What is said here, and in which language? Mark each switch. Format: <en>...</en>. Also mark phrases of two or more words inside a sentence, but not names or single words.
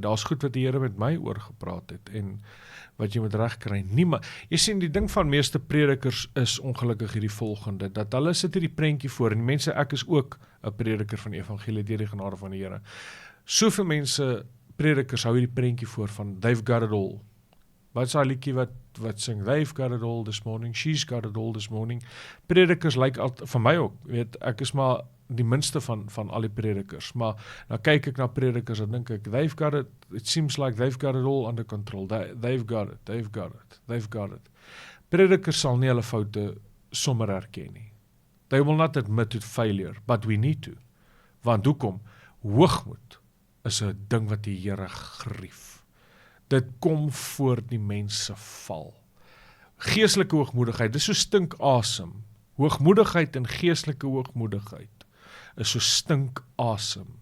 <af>Daar's goed wat die Here met my oor gepraat het en wat jy moet regkry. Jy sien, die ding van meeste predikers is ongelukkig hierdie volgende, dat hulle sit hierdie prentjie voor, en die mense, ek is ook 'n prediker van die evangelie deur die genade van die Here. Soveel mense, predikers, hou hierdie prentjie voor van,</af> <en>they've got it all.</en> <af>Wat is daai liedjie wat sing,</af> <en>they've got it all this morning, she's got it all this morning.</en> <af>Predikers lyk altyd, van my ook, weet, ek is maar die minste van al die predikers, maar nou kyk ek na predikers en dink ek,</af> <en>they've got it, it seems like they've got it all under control, they've got it.</en> <af>Predikers sal nie hulle foute sommer erken nie.</af> <en>They will not admit to failure, but we need to.</en> <af>Want hoekom? Hoogmoed is 'n ding wat die Here grief. Dit kom voor die mense val. Geestelike hoogmoedigheid, dis so stinkasem. Hoogmoedigheid en geestelike hoogmoedigheid is so stinkasem.</af>